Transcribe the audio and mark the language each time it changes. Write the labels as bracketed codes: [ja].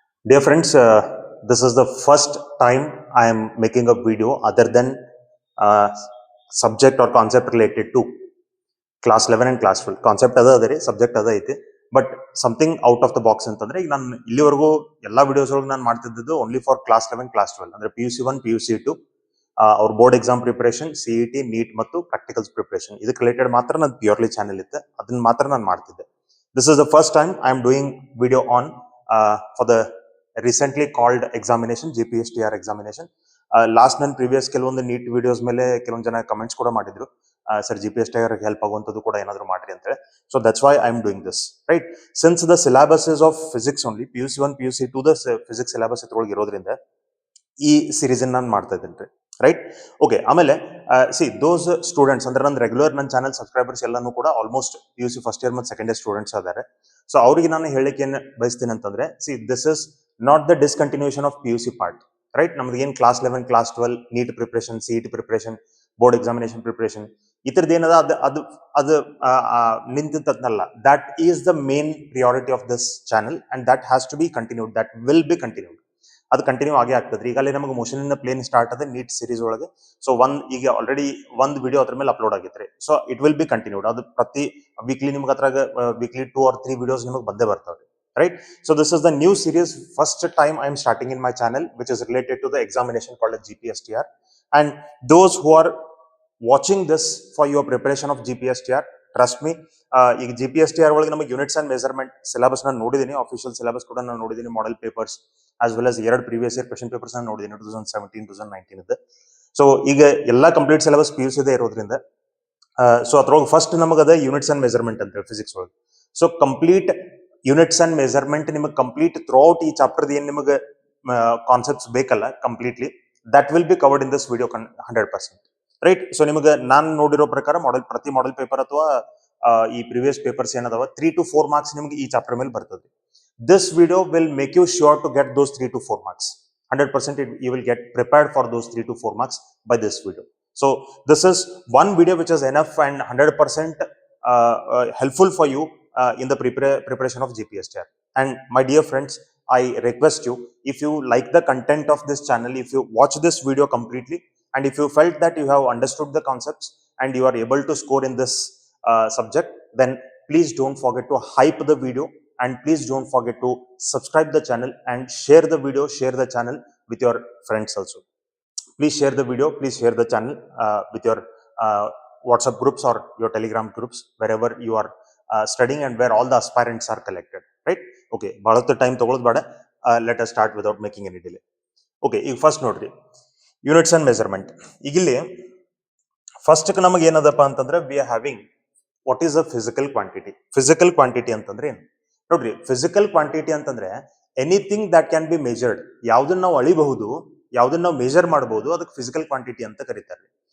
[en] Dear friends, this is the first time I am making a video other than uh, subject or concept related to class 11 and class 12. [kn] Concept adare, subject ada ಐತಿ, but something out of the box ಅಂತಂದ್ರೆ ಈಗ ನಾನು ಇಲ್ಲಿವರೆಗೂ ಎಲ್ಲಾ videos ಒಳಗೆ ನಾನು ಮಾಡ್ತಿದ್ದು only for class 11 class 12 ಅಂದ್ರೆ PUC 1 PUC 2 ಅವ್ರ board exam preparation CET neat ಮತ್ತು ಪ್ರಾಕ್ಟಿಕಲ್ಸ್ ಪ್ರಿಪರೇಷನ್ ಇದಕ್ಕೆ ರಿಲೇಟೆಡ್ ಮಾತ್ರ ನಾನು ಪ್ಯೂರ್ಲಿ ಚಾನೆಲ್ ಇತ್ತು, ಅದನ್ನ ಮಾತ್ರ ನಾನು ಮಾಡ್ತಿದ್ದೆ. [en] This is the first time I am doing video on for the recently called examination, GPSTR examination. [kn] Last ನನ್ನ ಪ್ರೀವಿಯಸ್ ಕೆಲವೊಂದು ನೀಟ್ ವಿಡಿಯೋಸ್ ಮೇಲೆ ಕೆಲವೊಂದು ಜನ ಕಮೆಂಟ್ಸ್ ಕೂಡ ಮಾಡಿದ್ರು, ಸರ್ GPSTR ಹೆಲ್ಪ್ ಆಗುವಂಥದ್ದು ಕೂಡ ಏನಾದರೂ ಮಾಡ್ರಿ ಅಂತ ಹೇಳಿ. [en] So that's why I am doing this, right? Since the syllabus is of physics only, PUC 1 PUC 2 the physics syllabus [kn] ಇದ್ರೊಳಗೆ ಇರೋದ್ರಿಂದ ಈ ಸೀರೀಸ್ ನಾನು ಮಾಡ್ತಾ ಇದ್ದೀನಿ ರೀ, [en] Right? [kn] ಓಕೆ, ಆಮೇಲೆ ಸಿ ದೋಸ್ ಸ್ಟೂಡೆಂಟ್ಸ್ ಅಂದ್ರೆ ನನ್ನ ರೆಗ್ಯುಲರ್ ನನ್ನ ಚಾನಲ್ ಸಬ್ಸ್ಕ್ರೈಬರ್ಸ್ ಎಲ್ಲಾನು ಕೂಡ ಆಲ್ಮೋಸ್ಟ್ PUC ಫಸ್ಟ್ ಇಯರ್ ಮತ್ತು ಸೆಕೆಂಡ್ ಇಯರ್ ಸ್ಟೂಡೆಂಟ್ಸ್ ಅದಾರೆ. ಸೊ ಅವ್ರಿಗೆ ನಾನು ಹೇಳಕ್ಕೆ ಏನು ಬಯಸ್ತೀನಿ ಅಂತಂದ್ರೆ, [en] See this is not the discontinuation of PUC part, right? [kn] ನಮ್ದು ಏನು class 11 class 12 neat preparation, CET preparation, board examination preparation ಇತರದ್ದು ಏನದ ಅದು ಅದು ನಿಂತಿದ್ದಲ್ಲ. [en] That is the main priority of this channel and that has to be continued, that will be continued. [kn] ಅದು continue ಆಗೇ ಆಗ್ತದ್ರಿ. ಈಗಲೇ ನಮಗೆ ಮೋಷನ್ ಇನ್ ಪ್ಲೇನ್ ಸ್ಟಾರ್ಟ್ ಅದ neat series ಒಳಗೆ. ಸೊ ಈಗ ಆಲ್ರೆಡಿ ಒಂದು ವಿಡಿಯೋ ಅದ್ರ ಮೇಲೆ upload ಆಗಿತ್ರಿ. So it will be continued. ಅದು ಪ್ರತಿ ವೀಕ್ಲಿ ನಿಮ್ಗೆ ಅದ್ರಾಗ ವೀಕ್ಲಿ 2 or 3 ವಿಡಿಯೋಸ್ ನಿಮಗೆ ಬಂದೇ ಬರ್ತಾವ್ರಿ, right? [en] So this is the new series, first time I am starting in my channel, which is related to the examination called as GPSTR. And those who are watching this for your preparation of GPSTR, trust me, [kn] ಈಗ GPSTR ಒಳಗೆ ನಮಗೆ units and measurement syllabus ನಾನು ನೋಡಿದ್ದೀನಿ, official syllabus ಕೂಡ ನಾನು ನೋಡಿದ್ದೀನಿ, model papers as well as 2 previous year question papers ನಾನು ನೋಡಿದ್ದೀನಿ, 2017 2019 ಇದೆ. ಸೊ ಈಗ ಎಲ್ಲ ಕಂಪ್ಲೀಟ್ ಸಿಲೆಬಸ್ PUC ಇದೆ ಇರೋದ್ರಿಂದ ಸೊ ಅದ್ರೊಳಗೆ ಫಸ್ಟ್ ನಮಗದ ಯೂನಿಟ್ಸ್ ಅಂಡ್ ಮೆಜರ್ಮೆಂಟ್ ಅಂತ ಫಿಸಿಕ್ಸ್ ಒಳಗೆ. So complete units and measurement ನಿಮಗೆ ಕಂಪ್ಲೀಟ್ ಥ್ರೂ ಔಟ್ ಈ ಚಾಪ್ಟರ್ ಏನ್ ನಿಮಗೆ ಕಾನ್ಸೆಪ್ಟ್ಸ್ ಬೇಕಲ್ಲ completely, [en] that will be covered in this video 100%, [kn] right? So ನಿಮಗೆ ನಾನು ನೋಡಿರೋ ಪ್ರಕಾರ ಪ್ರತಿ ಮಾಡೆಲ್ ಪೇಪರ್ ಅಥವಾ ಈ ಪ್ರೀವಿಯಸ್ ಪೇಪರ್ಸ್ ಏನದಾವ 3 to 4 ಮಾರ್ಕ್ಸ್ ನಿಮಗೆ ಈ ಚಾಪ್ಟರ್ ಮೇಲೆ ಬರ್ತದೆ. [en] This video will make you sure to get those 3 to 4 marks 100%. You will get prepared for those 3 to 4 marks by this video. So this is one video which is enough and 100% helpful for you in the preparation of GPSTR. And my dear friends, I request you, if you like the content of this channel, if you watch this video completely and if you felt that you have understood the concepts and you are able to score in this subject, then please don't forget to hype the video and please don't forget to subscribe the channel and share the video, share the channel with your friends also. Please share the video, please share the channel with your WhatsApp groups or your Telegram groups, wherever you are studying and where all the aspirants are collected, right? Okay, [kn] ಬಹಳಷ್ಟು time ತಗೊಳ್ಳೋದು ಬೇಡ, [en] let us start without making any delay. [kn] Okay, ಈಗ first ನೋಡ್ರಿ units and measurement. ಈಗ ಇಲ್ಲಿ first ನಮಗೆ ಏನದಪ್ಪ ಅಂತಂದ್ರೆ we are having what is a physical quantity. Physical quantity ಅಂತಂದ್ರೆ ಏನು ನೋಡ್ರಿ? ಫಿಸಿಕಲ್ ಕ್ವಾಂಟಿಟಿ ಅಂತಂದ್ರೆ [en] anything that can be measured, [kn] ಯಾವ್ದನ್ನ ನಾವು ಅಳಿಬಹುದು, ಯಾವ್ದನ್ನ ನಾವು ಮೆಜರ್ ಮಾಡಬಹುದು, ಅದಕ್ಕೆ ಫಿಸಿಕಲ್ ಕ್ವಾಂಟಿಟಿ ಅಂತ ಕರೀತಾರೆ.